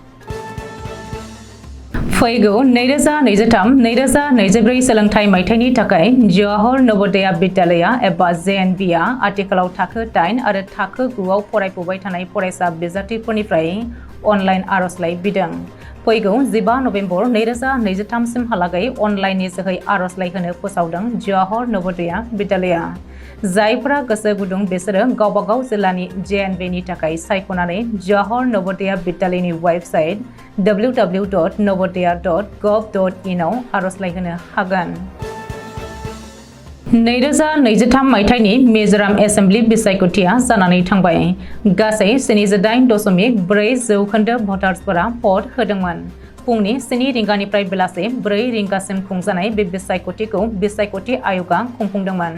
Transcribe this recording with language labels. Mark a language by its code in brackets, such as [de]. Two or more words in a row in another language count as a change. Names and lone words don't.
[brx] फैगौ 2023-2024 सोलोंथाइ मायथाइनि थाखाय जवाहर नवोदया बिद्यालया एबा JNV आ आथिखालाव थाखो 8 आरो थाखो 9 आव फरायफुबाय थानाय फरायसा बिजाथिफोरनिफ्राय अनलाइन आर'जलाइ बिदों। फैगौ 15 नबेम्बर 2023 सिमहालागै अनलाइननि जोहै आर'जलाइ होनो फोसावदों जवाहर नवोदया बिद्यालया। जायफोरा गोसो गुदुं बिसोरो गावबा गाव जिल्लानि JNV नि थाखाय सायख'नानै जवाहर नवोदया बिद्यालयनि वेबसाइट www.navodaya.gov.in आव आर'जलाइ होनो हागोन। 2023 मायथाइनि मिजोराम एसेम्बलि बिसायख'थिया जानानै थांबाय। गासै 78.4% भटार्सफोरा भट होदोंमोन। फुंनि 7 रिंगानिफ्राय बेलासे 4 रिंगासिम खुंजानाय बे बिसायख'थिखौ बिसायख'थि आय'गआ खुंफुंदोंमोन।